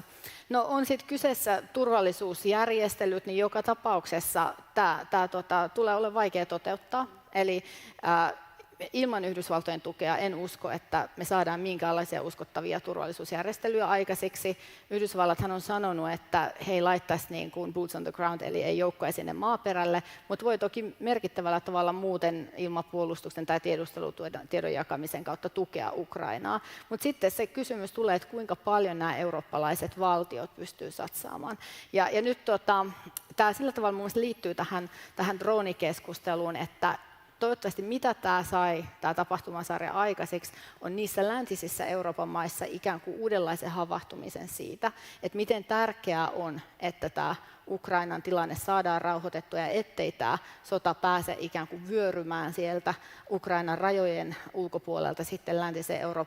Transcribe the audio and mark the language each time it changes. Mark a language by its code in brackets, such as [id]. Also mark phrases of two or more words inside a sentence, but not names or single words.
[fi] No, on sitten kyseessä turvallisuusjärjestelyt, niin joka tapauksessa tämä tulee olemaan vaikea toteuttaa. Eli ilman Yhdysvaltojen tukea en usko, että me saadaan minkäänlaisia uskottavia turvallisuusjärjestelyjä aikaiseksi. Yhdysvallathan on sanonut, että he ei laittaisi niin kuin [en] boots on the ground, [fi] eli ei joukkoja sinne maaperälle, mutta voi toki merkittävällä tavalla muuten ilmapuolustuksen tai tiedustelutiedon jakamisen kautta tukea Ukrainaa. Mutta sitten se kysymys tulee, että kuinka paljon nämä eurooppalaiset valtiot pystyy satsaamaan. Ja nyt tämä sillä tavalla mun mielestä liittyy tähän droonikeskusteluun, että toivottavasti mitä tämä tapahtumasarja aikaiseksi, on niissä läntisissä Euroopan maissa ikään kuin uudenlaisen havahtumisen siitä, että miten tärkeää on, että tämä Ukrainan tilanne saadaan rauhoitettua ja ettei tämä sota pääse ikään kuin vyörymään sieltä Ukrainan rajojen ulkopuolelta sitten läntiseen Eurooppaan.